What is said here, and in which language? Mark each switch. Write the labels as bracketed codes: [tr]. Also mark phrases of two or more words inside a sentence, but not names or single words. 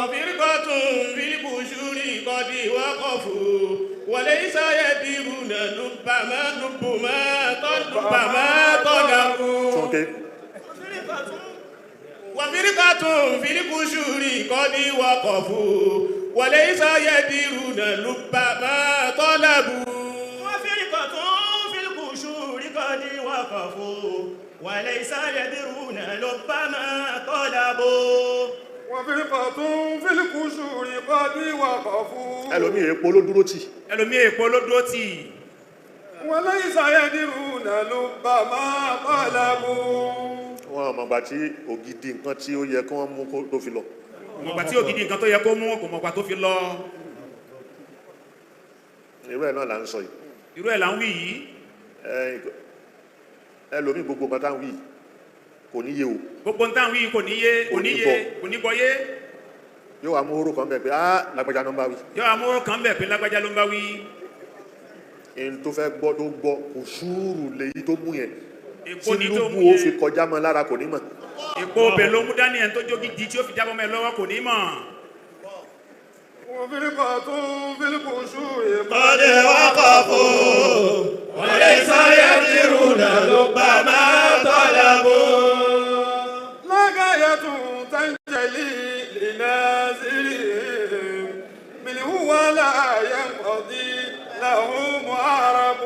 [ar] وفرقة في القشور قد وقفوا وليس يدرون لب ما طلبوا وفرقة في القشور قد وقفوا وليس يدرون لب ما طلبوا وفرقة في القشور قد وقفوا وليس يدرون لب ما طلبوا وفرقة في القشور قد وقفوا [yo] ẹlòmíì èèpo ló dúró tì. ẹlòmíì èèpo ló dúró tì. [ar] وليس يدرون لب ما طلبوا [yo] wọn ò mọ̀gbà tí ògidì nǹkan tí ó yẹ kí wọ́n mú tó fi lọ. mọ̀gbà tí ògidì nǹkan tó yẹ kó mú kò mọ̀gbà tó fi lọ. irú ẹ̀ náà là ń sọ yìí. irú ẹ̀ là ń wí yìí. ẹlòmí gbogbo nǹkan tá ń wí kò ní yé o. gbogbo nǹkan tá ń wí kò ní yé kò ní gbọ́ yé. yóò wá mú oró kan bẹ̀ pé lágbájá ló ń bá wí. yóò wá mú oró kan bẹ̀ pé lágbájá ló ń bá wí. ẹni tó fẹ́ gbọ́ tó gbọ́ kò sùúrù lèyí tó mú yẹn. èpo ni tó mú tí lúbù ó yẹn. fi kọjá mọ́ lára kò ní mọ̀. èpo ọbẹ̀ ló mú dání ẹni tó jógi di tí ó fi jábọ́ mọ́ ẹ lọ́wọ́ kò ní mọ̀. [ar] وفرقة في الخشوع قد وقفوا وليس يدرون لب ما طلبوا لا غاية تنجلي لنازلهم منه ولا ينقضي لهم عرب